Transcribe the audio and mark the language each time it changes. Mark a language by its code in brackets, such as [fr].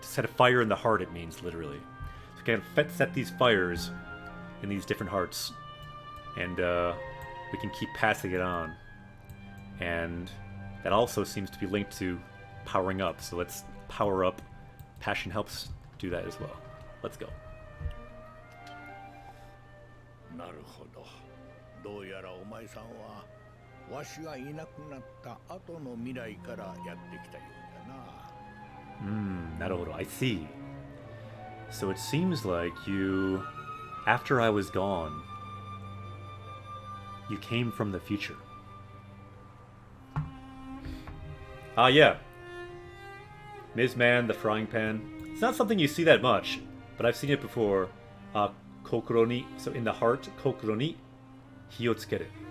[en] To set a fire in the heart, it means, literally. So we can set these fires in these different hearts. And we can keep passing it on. And that also seems to be linked to powering up. So let's power up. Passion helps do that as well. Let's go. [ja] なるほど。どうやらお前さんはわしがいなくなった後の未来からやってきたようだな。なるほど. [en] I see. So it seems like you, after I was gone, you came from the future. Ah, yeah. Ms. Man, the frying pan. It's not something you see that much, but I've seen it before. [ja] Kokoro ni, [en] so in the heart, [ja] kokoro ni hi o tsukeru.